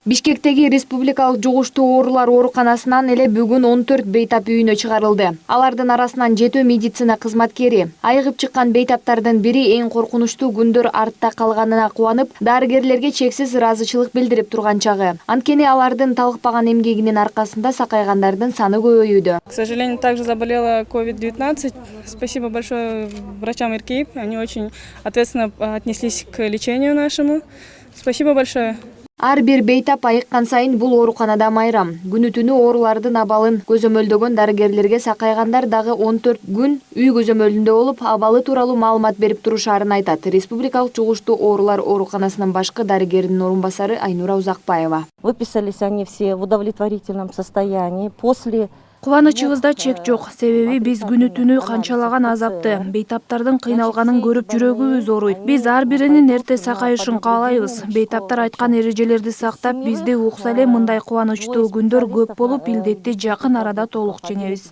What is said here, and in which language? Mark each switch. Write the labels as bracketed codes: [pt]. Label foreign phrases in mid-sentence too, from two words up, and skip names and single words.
[ky] Бишкектеги республикалык жугуштуу оорулар ооруканасынан эле бүгүн 14 бейтап үйүнө чыгарылды. Алардын арасынан 7 медицина кызматкери. Айыгып чыккан бейтаптардын бири эң коркунучтуу күндөр артта калганына кубанып, дарыгерлерге чексиз ыраазычылык билдирип турган чагы. Анткени алардын талыкпаган эмгегинин аркасында сакайгандардын саны көбөйүүдө. [ru] К сожалению, также заболела COVID-19. Спасибо большое врачам РКИП. Они очень ответственно отнеслись к лечению нашему. Спасибо большое. [ky] Ар бир бейтап айыккан сайын бул ооруканада майрам. Күнү-түнү оорулардын абалын көзөмөлдөгөн дарыгерлерге сакайгандар дагы 14 күн үй көзөмөлүндө болуп, абалы тууралуу маалымат берип турушаарын айтат. Республикалык жугуштуу оорулар ооруканасынын башкы дарыгеринин орун басары Айнура Узакбаева. [ru] Выписались они все в удовлетворительном состоянии. После [ky] Кубанычыбызда чек жок. Себеби биз күнү-түнү канчалаган азапты, бейтаптардын кыйналганын көрүп жүрөгүбүз ооруйт. Биз ар биринин эрте сакайышын каалайбыз. Бейтаптар айткан эрежелерди сактап, бизде укса эле мындай кубанычтуу күндөр көп болуп, илдетти жакын арада толук жеңебиз.